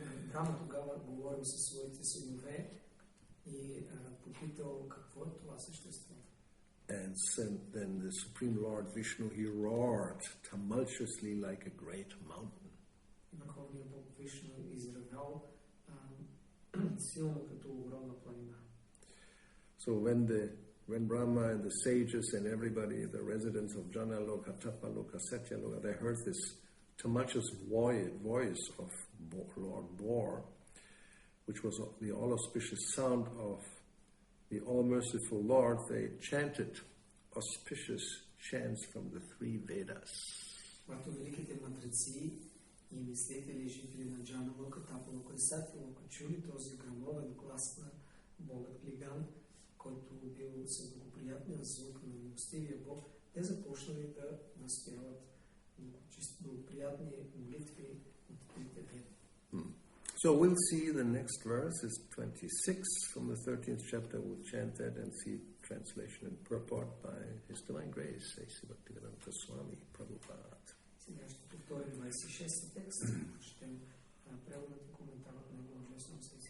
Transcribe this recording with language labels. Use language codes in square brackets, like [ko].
[bg] Брама тогава говорил със своите синове и попитал какво е това същество. [en] And then the Supreme Lord Vishnu, he roared tumultuously like a great mountain. [bg] Върховният Бог Вишну изревял силно като огромна планина. [en] So when Brahma and the sages and everybody, the residents of Janaloka, Tapaloka, Satyaloka, they heard this tumultuous voice of Lord Boar, which was the all-auspicious sound of the all-merciful Lord, they chanted auspicious chants from the three Vedas. [bg] Когато великите мъдреци и мислители, жители на Джаналока, Тапалока и Сатялока чули този грамовен глас на богът Лиган, който бил съблагоприятният звук на милостивия Бог, те започнали да настояват благоприятни молитви от трите веди. [en] So we'll see the next verse is 26 from the 13th chapter. We'll chant that and see translation and purport by His Divine Grace, A.C. Bhakti-yoga Swami Prabhupada. [bg] Сега ще повторим 26 текст, ще преводът и коментарът на него божествено с A.C.